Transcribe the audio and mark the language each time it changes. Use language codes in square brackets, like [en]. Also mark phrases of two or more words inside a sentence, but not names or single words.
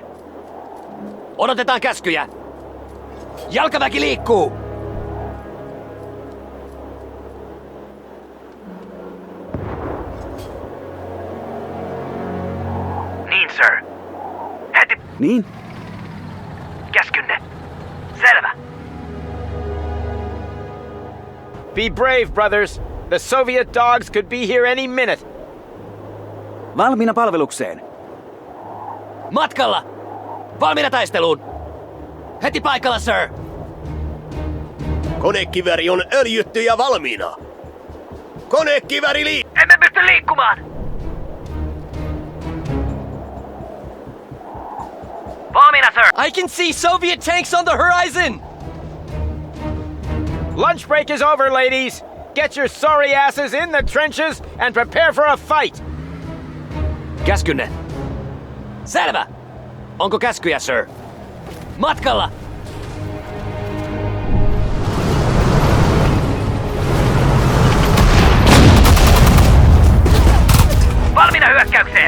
[fi] Odotetaan käskyjä! Jalkaväki liikkuu! Niin, sir. Heti Niin? käskynne. Selvä. [en] Be brave, brothers. The Soviet dogs could be here any minute. [fi] Valmiina palvelukseen. Matkalla! Valmiina taisteluun! Heti paikalla, sir! Konekivääri on öljytty ja valmiina. Konekivääri Emme pysty liikkumaan. Valmiina, sir. [en] I can see Soviet tanks on the horizon! Lunch break is over, ladies. Get your sorry asses in the trenches and prepare for a fight. [fi] Käskynne! Selvä! Onko käskyjä, sir? Matkalla! Valmiina hyökkäykseen.